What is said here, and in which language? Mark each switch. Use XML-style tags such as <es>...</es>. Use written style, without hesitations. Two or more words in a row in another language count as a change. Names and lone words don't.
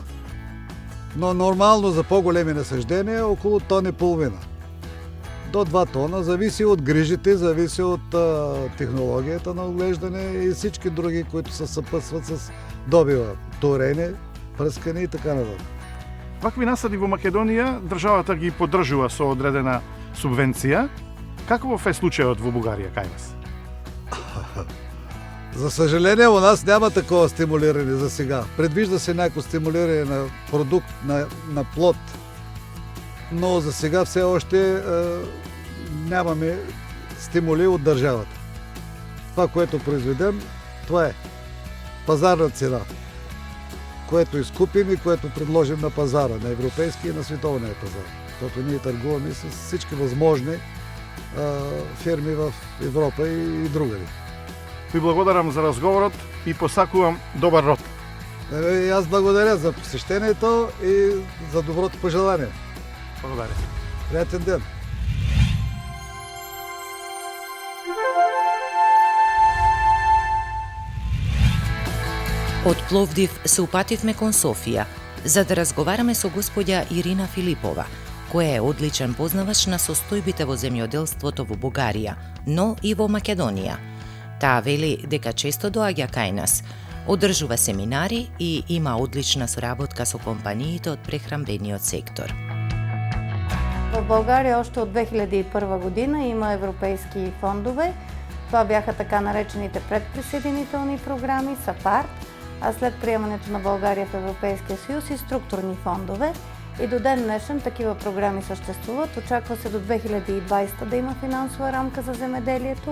<bg>Но нормално за по-големи насаждения около тон и половина. До 2 тона, зависи от грижите, зависи от технологията на отглеждане и всички други, които се съпътстват с добива, торене, пръскане и така нататък.</bg> <mk>Вакви насади во Македонија државата ги поддржува со одредена субвенција. Каков е случајот во Бугарија кај вас?</mk> <bg>За съжаление, у нас няма такова стимулиране за сега. Предвижда се някакво стимулиране на продукт, на плод, но за сега все още нямаме стимули от държавата. Това, което произведем, това е пазарна цена, което изкупим и което предложим на пазара, на европейския и на световния пазар. Защото ние търгуваме с всички възможни фирми в Европа и другаде.</bg> <mk>Ви благодарам за разговорот и посакувам добар род.</mk> <bg>И аз благодаря за посещението и за доброто пожелание. Благодаря. Приятен ден!</bg> <mk>Од Пловдив се упативме кон Софија, за да разговараме со господја Ирина Филипова, која е одличен познавач на состојбите во земјоделството во Бугарија, но и во Македонија. Таа вели дека често доаѓа кај нас, одржува семинари и има одлична соработка со компаниите од прехранбениот сектор.</mk> <bg>В България още от 2001 година има европейски фондове. Това бяха така наречените предприсъединителни програми, САПАРД, а след приемането на България в Европейския съюз и структурни фондове. И до ден днешен такива програми съществуват. Очаква се до 2020 да има финансова рамка за земеделието.</bg>